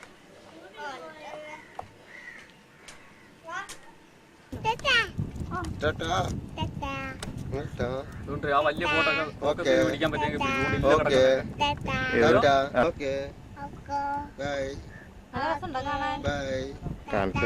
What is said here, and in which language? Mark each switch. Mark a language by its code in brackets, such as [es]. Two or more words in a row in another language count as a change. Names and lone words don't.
[en] Tata. Tata. Tata. [ml] ആ വലിയ ഫോട്ടോ പിടിക്കാൻ പറ്റുമെങ്കിൽ [en] Okay. Tata. Tata. Okay. Oko. Bye. Bye. Tata.